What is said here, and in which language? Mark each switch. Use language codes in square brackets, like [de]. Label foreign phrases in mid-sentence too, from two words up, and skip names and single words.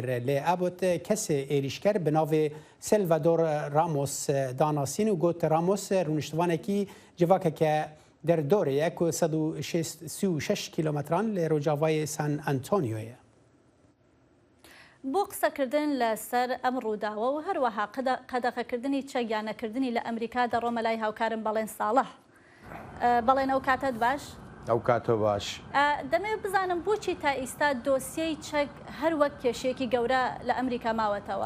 [ku] Lê Abbott kesê êrişker bi navê Salvador Ramos danasîn û got Ramos rûniştivanekî civakeke derdorê ye ku 136 kilometran li rojavayê San Antonioye. [ckb] بۆ قسەکردن لەسەر ئەم ڕووداوە و هەروەها قەدەغەکردنی چەکیانەکردنی لە ئەمریکا دەڕۆمە لای هاوکارم بەڵێن ساڵح. بەڵێن ئەو کاتت باش؟ ئەو کاتۆ باش. دەمەوێت بزانم بۆچی تا ئێستا دۆسیەی چەک هەر وەک کێشێکی گەورە لە ئەمریکا ماوەتەوە؟